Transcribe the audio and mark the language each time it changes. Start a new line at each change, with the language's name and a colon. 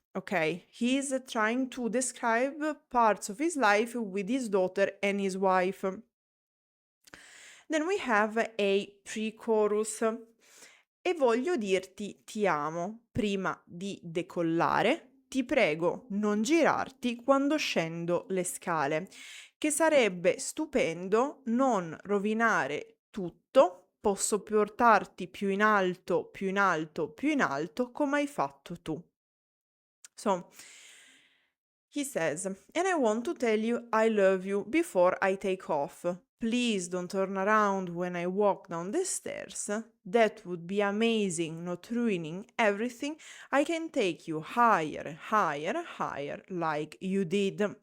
English: Okay, he's trying to describe parts of his life with his daughter and his wife. Then we have a pre-chorus.
Italian: E voglio dirti ti amo prima di decollare. Ti prego non girarti quando scendo le scale, che sarebbe stupendo non rovinare tutto, posso portarti più in alto, più in alto, più in alto come hai fatto tu.
English: So, he says, and I want to tell you I love you before I take off. Please don't turn around when I walk down the stairs. That would be amazing, not ruining everything. I can take you higher, higher, higher, like you did.